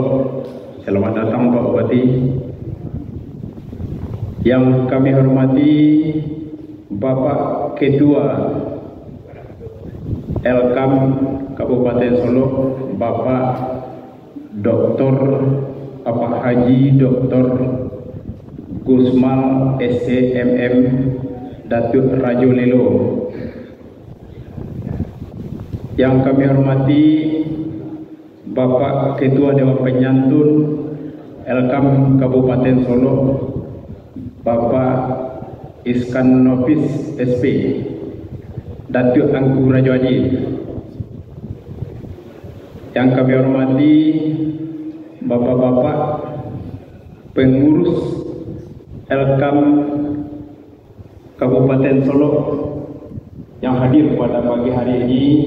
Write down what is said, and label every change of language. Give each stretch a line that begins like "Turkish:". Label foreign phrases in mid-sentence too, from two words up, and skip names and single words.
Indonesian: Selamat datang Pak Bupati. Yang kami hormati Bapak Ketua Elkam Kabupaten Solo, Bapak Haji Dr. Gusmal SCMM Datuk Rajo Lelo. Yang kami hormati Bapak Ketua Dewan Penyantun Elkam Kabupaten Solo, Bapak Iskan Nofis SP, Datuk Angku Rajo Haji. Yang kami hormati Bapak-bapak pengurus Elkam Kabupaten Solo yang hadir pada pagi hari ini.